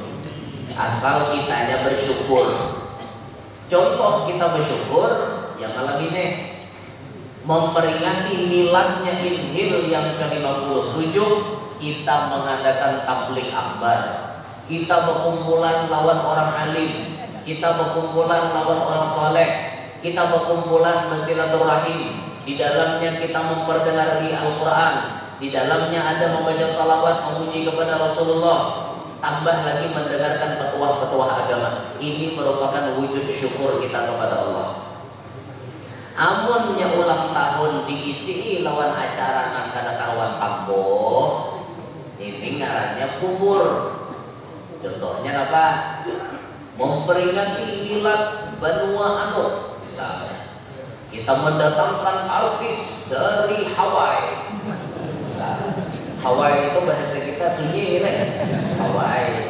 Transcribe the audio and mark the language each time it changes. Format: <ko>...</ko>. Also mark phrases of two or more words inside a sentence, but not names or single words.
<id>Asal kitanya bersyukur. Contoh kita bersyukur yang malam ini memperingati miladnya Inhil yang ke-57, kita mengadakan tabligh akbar, kita berkumpulan lawan orang alim, kita berkumpulan lawan orang soleh, kita berkumpulan bersilaturahim. Di dalamnya kita memperdengarkan Al-Quran, di dalamnya ada membaca salawat memuji kepada Rasulullah, tambah lagi mendengarkan petuah-petuah agama. Ini merupakan wujud syukur kita kepada Allah.</id> <bjn>Amunnya ulang tahun diisi lawan acara nang kada karuan tamboh, ini ngarannya kufur.</bjn> <id>Contohnya apa? Memperingati milad Benua Anu misalnya. Kita mendatangkan artis dari Hawaii. Hawaii itu bahasa kita sunyi nih. Hawaii.</id>